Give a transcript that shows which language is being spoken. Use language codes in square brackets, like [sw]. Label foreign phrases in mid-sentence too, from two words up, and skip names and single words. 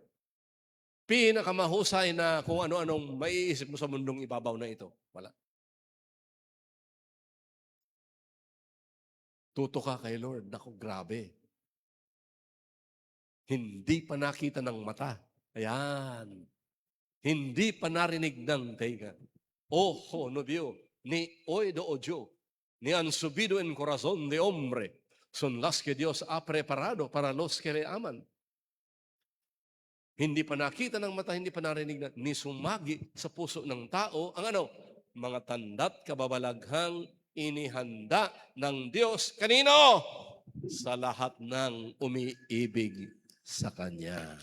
[tl] Pinakamahusay na kung ano-anong maiisip mo sa mundong ibabaw na ito. Wala. Tuto ka kay Lord. Naku, grabe. Hindi pa nakita ng mata. Ayan. Hindi pa narinig ng tenga. [es] Ojo no vio, ni oído oyó, ni han subido en corazón de hombre. Son las que Dios ha preparado para los que le aman. [tl] Hindi pa nakita ng mata, hindi pa narinig ni sumagi sa puso ng tao ang mga tanda't kababalaghang inihanda ng Diyos. Kanino? Sa lahat ng umiibig sa Kanya.